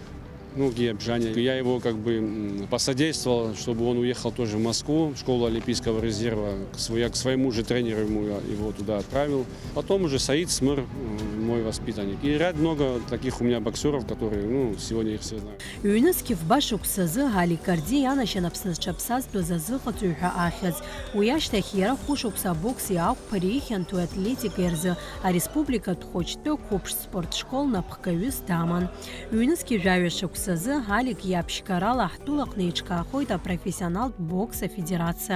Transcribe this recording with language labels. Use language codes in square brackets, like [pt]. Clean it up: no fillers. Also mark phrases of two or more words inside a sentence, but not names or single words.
[ru] Гия Бжаня. Я его как бы посодействовал, чтобы он уехал тоже в Москву, в школу Олимпийского резерва. К своему же тренеру его туда отправил. Потом уже Саид Смыр, мой воспитанник. И ряд много таких у меня боксеров, которые, сегодня их все знают. [ab] Ҩ-нызқьи фба-шықәсазы Алик Карди ианашьан Аԥсны зҽаԥсазтәыз азыҟаҵаҩ ҳәа ахьӡ. Уи ашьҭахь иара хәышықәса абокси ақәԥари ихьанҭоу атлетика рзы ареспубликатә хәыҷтәы қәыԥш спортшкол напхгаҩыс даман. Ҩ-нызқьи жәаҩа-шықәсазы Алик иаԥшьгарала ҳтәылаҟны иҿкаахоит апрофессионалтә бокс афедерациа.